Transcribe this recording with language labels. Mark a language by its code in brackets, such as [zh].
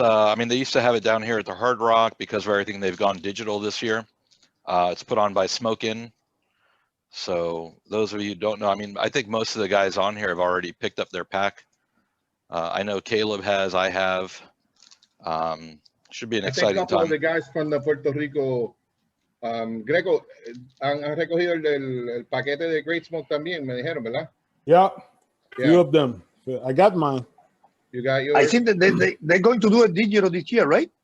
[en] I mean, they used to have it down here at the Hard Rock because of everything they've gone digital this year. It's put on by Smoke Inn. So those of you who don't know, I mean, I think most of the guys on here have already picked up their pack. I know Caleb has. I have. Should be an exciting time. A couple of the guys from the Puerto Rico. [es] Greco, han recogido el paquete de Great Smoke también, me dijeron, ¿verdad? [en] Yeah, few of them. I got mine. You got yours? I think that they're going to do a digital this year, right?